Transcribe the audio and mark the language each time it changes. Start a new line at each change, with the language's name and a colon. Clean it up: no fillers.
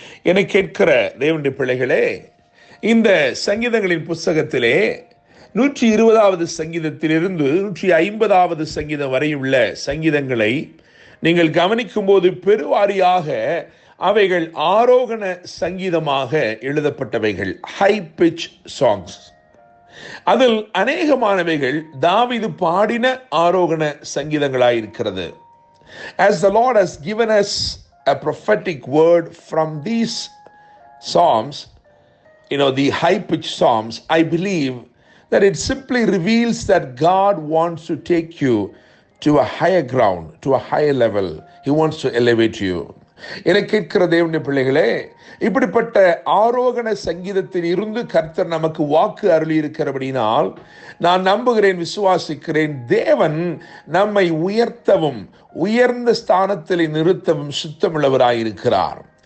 Tamil: என கேட்கிற தேவனுடைய பிள்ளைகளே, இந்த சங்கீதங்களின் புஸ்தகத்திலே 120வது சங்கீதத்திலிருந்து 150வது சங்கீதம் வரையுள்ள சங்கீதங்களை நீங்கள் கவனிக்கும் போது பெருவாரியாக அவைகள் ஆரோகண சங்கீதமாக எழுதப்பட்டவைகள்,
English: High pitch songs.
Tamil: அதில் அநேகமானவைகள் தாவீது பாடின ஆரோகண சங்கீதங்களாயிருக்கிறது.
English: As the Lord has given us a prophetic word from these psalms, the high-pitched psalms, I believe that it simply reveals that God wants to take you to a higher ground, to a higher level. He wants to elevate you.
Tamil: என கேட்கிற தேவனுடைய பிள்ளைகளே, இப்படிப்பட்ட ஆரோகண சங்கீதத்தில் இருந்து கர்த்தர் நமக்கு வாக்கு அருளி இருக்கிறபடினால் நான் நம்புகிறேன், விசுவாசிக்கிறேன், தேவன் நம்மை உயர்த்தவும் உயர்ந்த ஸ்தானத்தில் நிறுத்தவும் சுத்தமுள்ளவராயிருக்கிறார்.